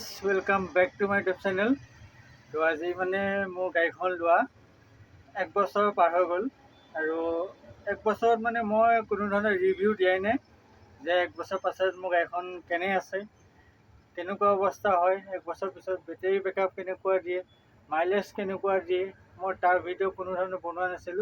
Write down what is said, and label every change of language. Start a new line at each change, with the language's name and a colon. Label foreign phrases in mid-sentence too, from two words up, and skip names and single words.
English: welcome back to my YouTube channel.
Hindi: तो आज
Assamese: মানে মোৰ গাড়ীখন লোৱা 1 বছৰ পাৰ হৈ গ'ল আৰু 1 বছৰত মানে মই কোনো ধৰণৰ ৰিভিউ দিয়াই নাই যে 1 বছৰ পাছত মোৰ গাড়ীখন কেনে আছে, কেনেকুৱা অৱস্থা হয়, 1 বছৰ পিছত
English: battery backup
Assamese: কেনেকুৱা দিয়ে, মাইলেজ কেনেকুৱা দিয়ে, মই তাৰ ভিডিঅ' কোনো ধৰণৰ বনোৱা নাছিলোঁ।